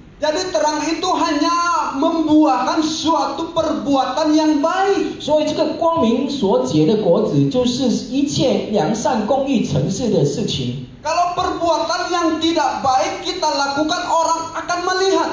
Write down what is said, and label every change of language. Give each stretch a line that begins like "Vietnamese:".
Indonesian: Jadi terang itu hanya membuahkan suatu perbuatan yang baik.
Chinese: 所以这个光明所结的果子，就是一切良善、公义、诚实的事情。
Indonesian: Kalau perbuatan yang tidak baik kita lakukan, orang akan melihat.